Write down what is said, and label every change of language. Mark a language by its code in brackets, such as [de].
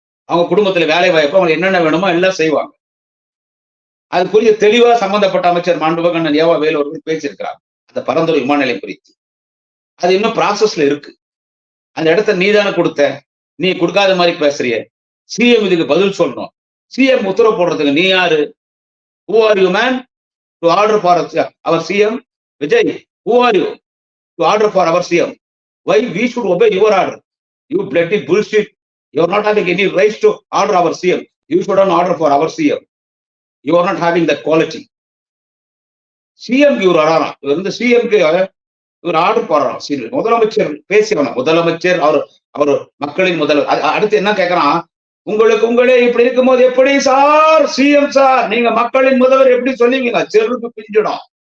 [ta] அவங்க குடும்பத்துல வேலை வாய்ப்பு, அவங்க என்னென்ன வேணுமோ எல்லாம் செய்வாங்க. அதுக்குரிய தெளிவா சம்பந்தப்பட்ட அமைச்சர் மாண்புமிகு அண்ணன் ஏவா வேலு அவர்கள் பேசியிருக்கிறார் அந்த பரந்தூர் விமான நிலையம் குறித்து. அது இன்னும் ப்ராசஸ்ல இருக்கு. அந்த இடத்த நீ தானே கொடுத்த, நீ கொடுக்காத மாதிரி பேசுறிய. சிஎம் இதுக்கு பதில் சொல்லணும். சிஎம் உத்தரவு போடுறதுக்கு நீ யாரு? [en] Who are you, man, to order for our CM? Vijay, who are you to order for our CM? Why we should obey your order? You bloody bullshit. You are not having any rights to order our CM. You shouldn't order for our CM. You are not having that quality. [ta] CM க்கு இவர் வராராம், இவர் CM க்கு இவர் order போடுறாராம். முதலமைச்சர் பேசுறாங்க, முதலமைச்சர் அவர் மக்களின் முதல்வர். அடுத்து என்ன கேட்கறான், உங்களுக்கு உங்களே இப்படி இருக்கும்போது எப்படி சார் சிஎம் சார் நீங்க மக்களின் முதல்வர் எப்படி சொல்லுவீங்க? செருப்பு பிஞ்சிடும்.